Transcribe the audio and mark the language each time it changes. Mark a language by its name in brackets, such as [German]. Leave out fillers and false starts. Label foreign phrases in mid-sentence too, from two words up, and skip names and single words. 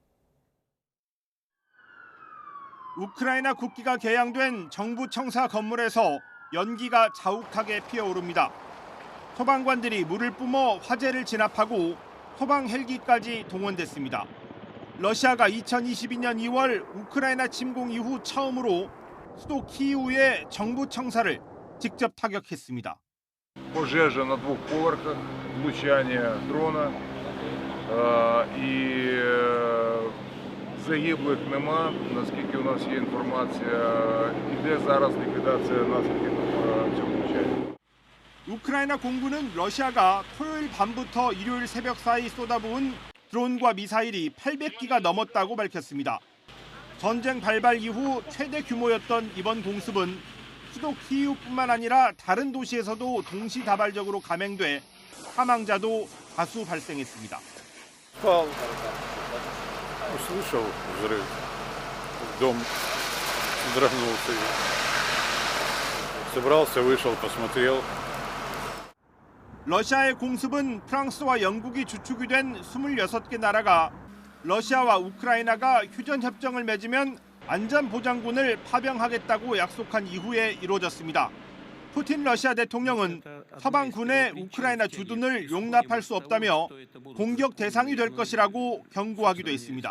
[Korean] 우크라이나 국기가 개양된 정부 청사 건물에서 연기가 자욱하게 피어오릅니다. 소방관들이 물을 뿜어 화재를 진압하고 소방 헬기까지 동원됐습니다. 러시아가 2022년 2월 우크라이나 침공 이후 처음으로 수도 키이우의 정부 청사를 직접 타격했습니다. [Ukrainian] Пожежа на двух поверхах, влучання дрона і загиблих нема, наскільки у нас є інформація. Іде зараз ліквідація наслідків цього влучання. [Korean] 우크라이나 공군은 러시아가 토요일 밤부터 일요일 새벽 사이 쏟아부은 드론과 미사일이 800기가 넘었다고 밝혔습니다. 전쟁 발발 이후 최대 규모였던 이번 공습은 수도 키이우뿐만 아니라 다른 도시에서도 동시다발적으로 감행돼 사망자도 다수 발생했습니다. [Russian] Услышал взрыв, дом вздрогнулся, собрался, вышел, посмотрел. [Korean] 러시아의 공습은 프랑스와 영국이 주축이 된 26개 나라가 러시아와 우크라이나가 휴전협정을 맺으면 안전보장군을 파병하겠다고 약속한 이후에 이루어졌습니다. 푸틴 러시아 대통령은 서방군의 우크라이나 주둔을 용납할 수 없다며 공격 대상이 될 것이라고 경고하기도 했습니다.